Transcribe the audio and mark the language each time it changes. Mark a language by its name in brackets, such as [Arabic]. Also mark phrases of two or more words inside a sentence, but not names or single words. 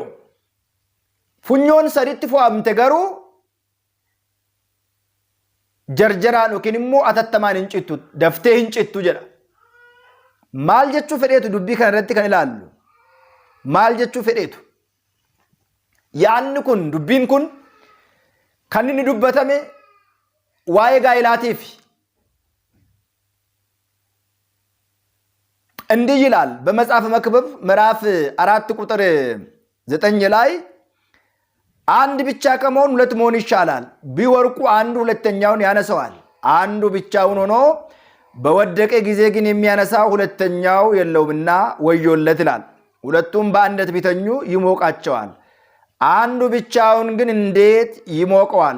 [Oromo] funyoon saditti fo'amte garuu jarjaraan yookiin immoo atattamaan hin cittu daftee hin cittu jedha. maal jechuu fedheetu dubbii kana irratti kan ilaallu maal jechuu fedheetu? yaanni kun dubbiin kun kan inni dubbatame waa'ee gaa'ilaatiif [Amharic] እንዲህ ይላል በመጽሐፍ መክብብ ምዕራፍ 4 ቁጥር 9 ላይ አንድ ብቻ ከመሆን ሁለት መሆን ይሻላል ቢወርቁ አንዱ ሁለተኛውን ያነሳዋል አንዱ ብቻውን ሆኖ በወደቀ ጊዜ ግን የሚያነሳው ሁለተኛው የለውምና ወዮለት ይላል። ሁለቱም በአንድነት ቢተኙ ይሞቃቸዋል አንዱ ብቻውን ግን እንዴት ይሞቀዋል?